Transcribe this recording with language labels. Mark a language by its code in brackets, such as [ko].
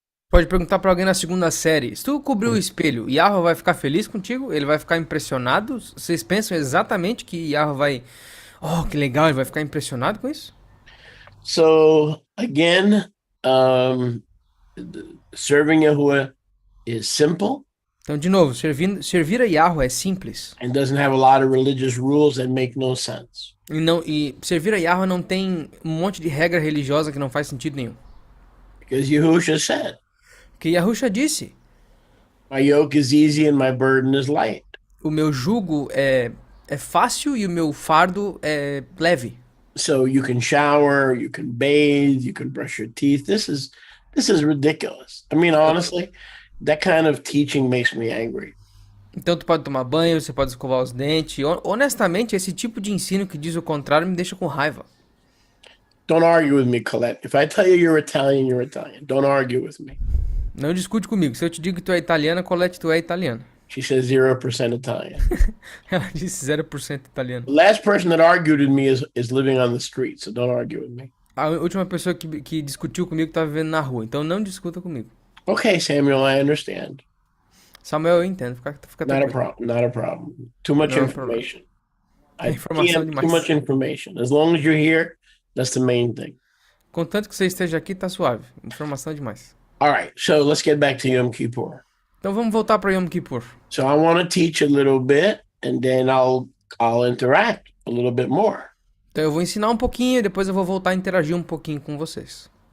[pt] Pode perguntar pra alguém na segunda série: se tu cobrir o espelho, Yahweh vai ficar feliz contigo? Ele vai ficar impressionado? Vocês pensam exatamente que Yahweh vai... Oh, que legal, ele vai ficar impressionado com isso? [en] So, again, serving Yahuwah is simple. [pt] Então, de novo, servir a Yahweh é simples. [en] And doesn't have a lot of religious rules that make no sense. [pt] E servir a Yahweh não tem um monte de regra religiosa que não faz sentido nenhum. [en] Because Yahushua said, [pt] Que Yahusha disse: [en] my yoke is easy and my burden is light. [pt] o meu jugo é fácil e o meu fardo é leve. [en] So you can shower, you can bathe, you can brush your teeth. This is ridiculous. I mean, honestly, that kind of teaching makes me angry. [pt] Então tu pode tomar banho, você pode escovar os dentes. Honestamente, esse tipo de ensino que diz o contrário me deixa com raiva. [en] Don't argue with me, Colette. If I tell you you're Italian, you're Italian. Don't argue with me. [pt] Não discute comigo. Se eu te digo que tu é italiana, Colette, tu é italiana. [en] She says 0% Italian. [pt] Ela disse 0% italiano. [en] The last person that argued with me is living on the street, so don't argue with me. [pt] A última pessoa que discutiu comigo tá vivendo na rua, então não discuta comigo. [en] Okay, Samuel, I understand. [pt] Samuel, eu entendo. Fica tranquilo. [en] Not a problem. Too much Not a information. [pt] Informação demais. [en] Too much information. As long as you're here, that's the main thing. [pt] Contanto que você esteja aqui, tá suave. Informação demais. [en] All right, so let's get back to Yom Kippur. [pt] Então vamos voltar para Yom Kippur. [en] So I want to teach a little bit, and then I'll interact a little bit more. [pt] Então eu vou ensinar um pouquinho e depois eu vou voltar a interagir um pouquinho com vocês.